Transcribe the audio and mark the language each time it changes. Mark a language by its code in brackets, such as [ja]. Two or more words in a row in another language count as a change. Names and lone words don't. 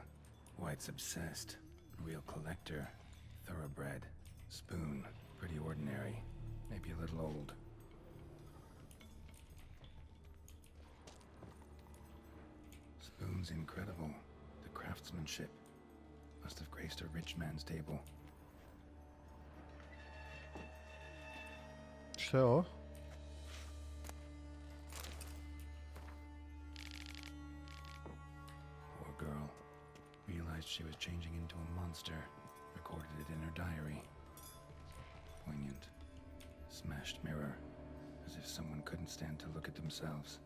[en] White's obsessed. Real collector. Thoroughbred. Spoon. Pretty ordinary. Maybe a little old. Spoon's incredible. The craftsmanship. Must have graced a rich man's table. [sr] Šta je ovo? [en] Poor girl. Realized she was changing into a monster. Recorded it in her diary. Poignant. Smashed mirror. As if someone couldn't stand to look at themselves.